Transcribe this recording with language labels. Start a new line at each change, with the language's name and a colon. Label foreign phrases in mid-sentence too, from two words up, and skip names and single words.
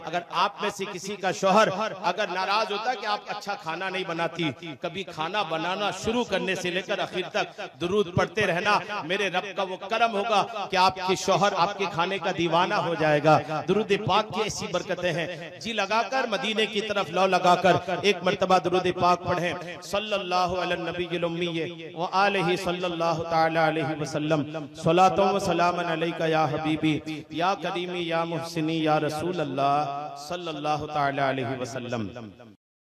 Urdu: اگر آپ میں سے کسی کا شوہر اگر ناراض ہوتا کہ آپ اچھا کھانا نہیں بناتی، کبھی کھانا بنانا شروع کرنے سے لے کر آخر تک درود پڑھتے رہنا، میرے رب کا وہ کرم ہوگا کہ آپ کے شوہر آپ کے کھانے کا دیوانہ ہو جائے گا. درود پاک کی ایسی برکتیں ہیں۔ جی لگا کر مدینے کی طرف لو لگا کر ایک مرتبہ درود پاک پڑھیں.
Arabic: صلى الله على النبي وآله صلى الله تعالى عليه وسلم، صلاة وسلاما عليك يا حبيبي يا كريمي يا محسني يا رسول الله صلى الله تعالى عليه وسلم.